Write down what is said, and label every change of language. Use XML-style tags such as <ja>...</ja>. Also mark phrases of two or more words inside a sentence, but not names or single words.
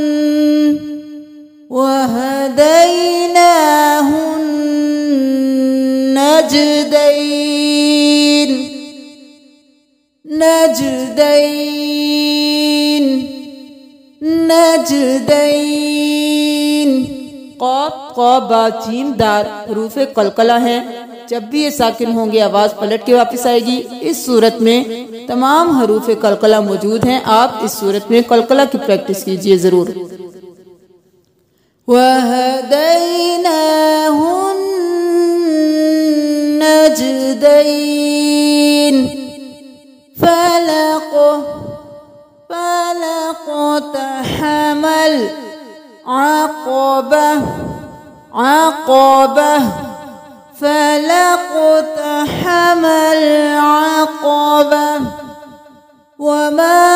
<ar>وَهَدَيْنَاهُ النَّجْدَيْنِ، نَجْدَيْنِ، نَجْدَيْنِ.</ar> <ur>قاف قاف با جیم دار حروف قلقلہ ہیں. جب بھی یہ ساکن ہوں گے آواز پلٹ کے واپس آئے گی. اس سورت میں تمام حروف قلقلہ موجود ہیں. آپ اس سورت میں قلقلہ کی پریکٹس کیجیے ضرور.</ur> <ar>وَهَدَيْنَاهُ النَّجْدَيْنِ، فَلَا اقْتَحَمَ الْعَقَبَةَ، الْعَقَبَةَ، فَلَا اقْتَحَمَ الْعَقَبَةَ، وَمَا</ar>